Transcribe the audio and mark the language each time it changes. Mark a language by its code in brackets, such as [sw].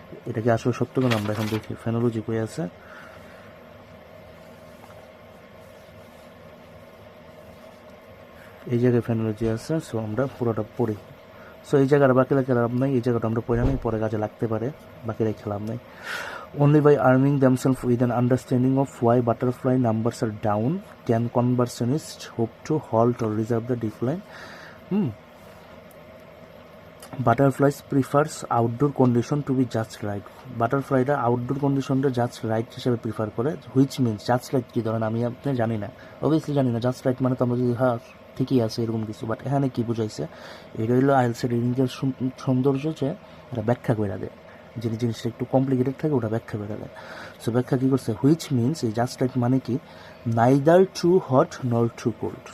[bn] এটাকে আসলে সত্য কেন আমরা এখন দেখি ফেনোলজি কই আছে। এই জায়গায় ফেনোলজি আছে। সো আমরা পুরোটা পড়ি। সো এই জায়গাটা বাকি রেখে লাভ নাই, এই জায়গাটা আমরা পড়ে নেই, পরে কাজে লাগতে পারে, বাকি রেখে লাভ নেই। [en] Only by arming themselves with an understanding of why butterfly numbers are down can conservationists hope to halt or reserve the decline. Butterflies prefers outdoor condition to be just right. [bn] বাটারফ্লাইটা outdoor কন্ডিশনটা just right হিসেবে prefer করে, which means just right কী ধরেন আমি আপনি জানি না, obviously জানি না। জাস্ট রাইট মানে তো আমরা যদি হ্যাঁ ঠিকই আছে এরকম কিছু, বাট এখানে কী বুঝাইছে, এটা হইলো আইএলটিএস রিডিংয়ের সৌন্দর্য, যে এটা ব্যাখ্যা করে দেয়। যে জিনিসটা একটু কমপ্লিকেটেড থাকে ওটা ব্যাখ্যা করে দেয়। সো ব্যাখ্যা কী করছে, হুইচ মিনস এই জাস্ট রাইট মানে কি [en] Neither too hot nor too cold.